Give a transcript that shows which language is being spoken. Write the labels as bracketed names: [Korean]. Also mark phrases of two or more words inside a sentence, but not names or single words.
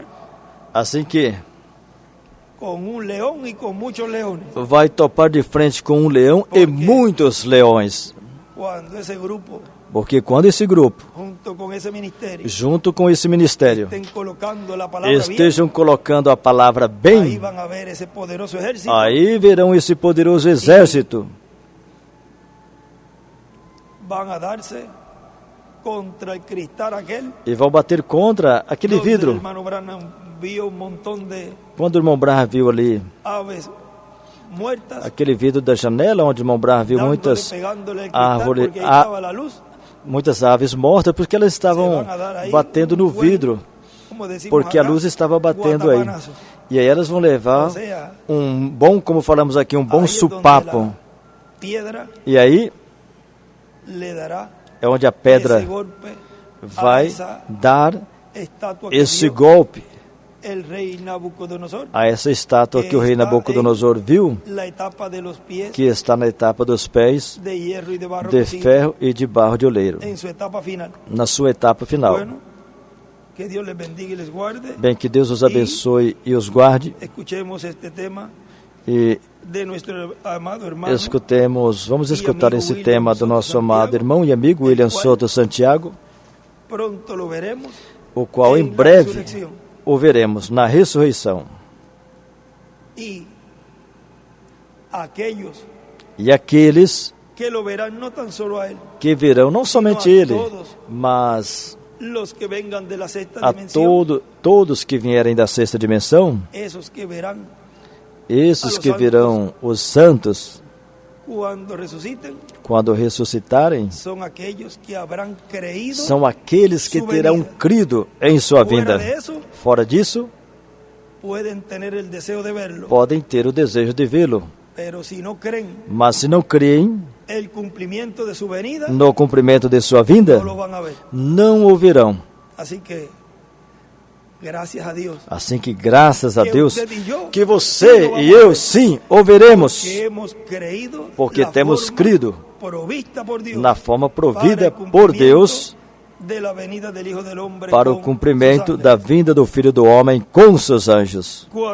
[Portuguese] Assim que [Spanish] con un león y con muchos leones. [Portuguese] vai topar de frente com um leão e muitos leões. [Spanish] Cuando ese grupo, [Portuguese] Porque quando esse grupo, [Spanish] junto con ese ministerio, [Portuguese] junto com esse ministério, [Spanish] estén colocando la palabra [Portuguese] estejam colocando a palavra [Spanish] bien, ahí [Portuguese] bem, [Spanish] van a ver ese poderoso ejército. [Portuguese] aí verão esse poderoso exército. [Spanish] Van a darse contra el cristal aquel. [Portuguese] E vão bater contra aquele [Spanish] donde el [Portuguese] vidro. [Spanish] hermano Branham vio un montón de [Portuguese] Quando o irmão Brah viu ali [Spanish] aves muertas, [Portuguese] aquele vidro da janela, onde o irmão Brah viu [Spanish] dándole, pegándole el cristal, [Portuguese] árvores, [Spanish] porque ahí estaba la luz. [Portuguese] muitas aves mortas, porque elas estavam batendo no vidro, [Spanish] Como decimos [Portuguese] porque a [Spanish] acá, [Portuguese] luz estava batendo aí. [Spanish] guatapanazo. [Portuguese] E aí elas vão levar [Spanish] O sea, [Portuguese] um bom, como falamos aqui, um bom [Spanish] ahí es donde [Portuguese] supapo. [Spanish] la piedra [Portuguese] E aí [Spanish] le dará [Portuguese] é onde a [Spanish] ese [Portuguese] pedra [Spanish] golpe a [Portuguese] vai [Spanish] esa [Portuguese] dar [Spanish] estatua que [Portuguese] esse [Spanish] vio [Portuguese] golpe [Spanish] el rey Nabucodonosor, [Portuguese] a essa estátua que o rei [Spanish] está [Portuguese] Nabucodonosor viu, [Spanish] la etapa de los pies [Portuguese] que está na etapa dos pés [Spanish] de hierro y de barro [Portuguese] de [Spanish] cocido [Portuguese] ferro e de barro de oleiro, [Spanish] en su etapa final. [Portuguese] na sua etapa final. [Spanish] Bueno, que Dios les bendiga y les guarde. [Portuguese] Bem, que Deus os abençoe e os guarde, [Spanish] Escuchemos este tema [Portuguese] e [Spanish] de nuestro amado hermano [Portuguese] vamos escutar esse tema do nosso amado irmão e amigo William Soto Santiago, [Spanish] pronto lo veremos [Portuguese] o qual em [Spanish] en la [Portuguese] breve [Spanish] resurrección. [Portuguese] o veremos na ressurreição. [Spanish] Y aquellos [Portuguese] E aqueles [Spanish] que lo verán no tan solo a él, [Portuguese] que verão não somente ele, mas [Spanish] los que vengan de la sexta [Portuguese] a [Spanish] dimensión, [Portuguese] todos que vierem da sexta dimensão, [Spanish] esos que verán [Portuguese] esses que verão os santos [Spanish] cuando resuciten, [Portuguese] quando ressuscitarem, [Spanish] son aquellos que habrán creído. [Portuguese] são aqueles que [Spanish] su [Portuguese] terão [Spanish] venida. [Portuguese] crido em sua [Spanish] Fuera [Portuguese] vinda. [Spanish] de eso, [Portuguese] Fora disso, [Spanish] pueden tener el deseo de verlo, [Portuguese] podem ter o desejo de vê-lo, [Spanish] pero si no creen [Portuguese] mas se não creem [Spanish] el cumplimiento de su venida, [Portuguese] no cumprimento de sua vinda, [Spanish] no lo van a ver. [Portuguese] não o verão. [Spanish] Así que [Portuguese] Assim que, graças a Deus, que você e eu, sim, ouviremos, porque temos crido na forma provida por Deus para o cumprimento da vinda do Filho do Homem com seus anjos.